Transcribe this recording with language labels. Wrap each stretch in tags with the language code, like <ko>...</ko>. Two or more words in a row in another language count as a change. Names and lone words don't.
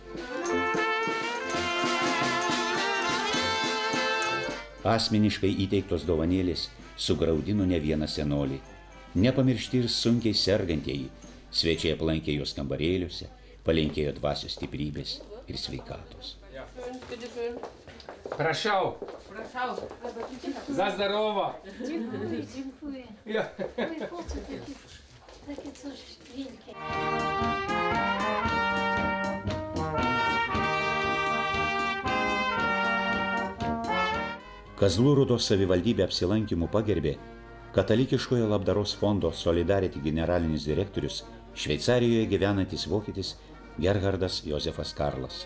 <lt>Asmeniškai įteiktos dovanėlės sugraudino ne vieną senolį. Nepamiršti ir sunkiai sergantieji, svečiai aplankė jos kambarėliuose, palinkėjo dvasios stiprybės ir sveikatos. Prašau.</lt> <pl>Za zdarowo. Dziękuję, dziękuję. Ja. Oj, po co takie coś wielkie.</pl> <lt>Kazlų Rūdos savivaldybė apsilankymų pagerbė katalikiškojo labdaros fondo Solidarity generalinis direktorius, Šveicarijoje gyvenantis vokietis Gerhardas Josefas Karlas.</lt>